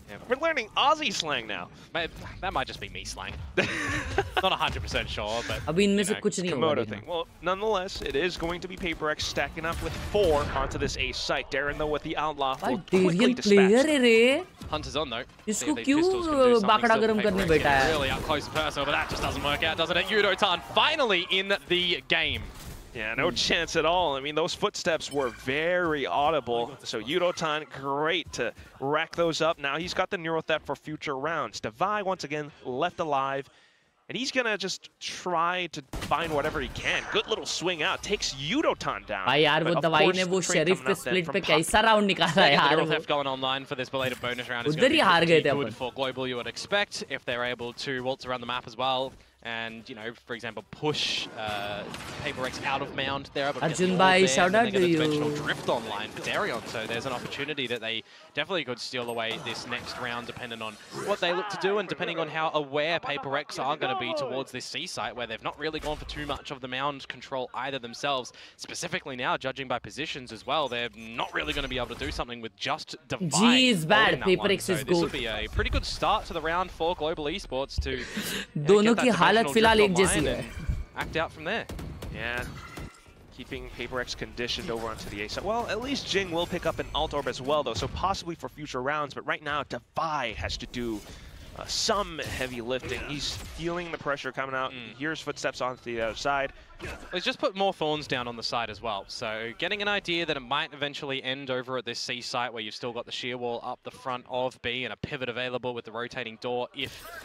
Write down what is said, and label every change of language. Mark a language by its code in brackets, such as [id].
[en] Yeah, we're learning Aussie slang now. That might just be me slang. Not 100% sure, but [hi] अभी इनमें से कुछ नहीं होगा. [en] Thing. Well, nonetheless, it is going to be PRX stacking up with 4 onto this A site. Darren though with the outlaw will quickly dispatch. Hunters on though. [hi] इसको क्यों बाकड़ा गरम करने बैठा है? [en] Really up close and personal, but that just doesn't work out, doesn't it? Yudotan finally in the game. Yeah, no chance at all. I mean, those footsteps were very audible. So Yudotan, great to rack those up. Now he's got the Neuro Theft for future rounds. Devi, once again, left alive. And he's going to just try to find whatever he can. Good little swing out. Takes Yudotan down. [hi] भाई यार वो दवाई ने वो sheriff के split पे कैसा round निकाला यार. [en] Neuro Theft going online for this belated bonus round is [hi] उधर ही हार गए थे अपन. [en] Good for Global, you would expect, if they're able to waltz around the map as well. And, you know, for example, push PRX out of Mound. They're able to Arjun bhai, shout out to you. Drift online for Darion, so there's an opportunity that they definitely could steal away this next round, depending on what they look to do and depending on how aware PRX are going to be towards this C site, where they've not really gone for too much of the Mound control either themselves. Specifically now, judging by positions as well, they're not really going to be able to do something with just Divine. G is bad, PRX is good. This would be a pretty good start to the round for Global Esports to [hi] दोनों की हालत फिलहाल एक जैसी है. [en] Act out from there. Yeah. Keeping PRX conditioned over onto the A side. Well, at least Jing will pick up an alt orb as well, though, so possibly for future rounds. But right now, Devi has to do some heavy lifting. He's feeling the pressure coming out. He hears footsteps onto the other side. Well, he's just put more thorns down on the side as well. So getting an idea that it might eventually end over at this C site where you've still got the shear wall up the front of B and a pivot available with the rotating door if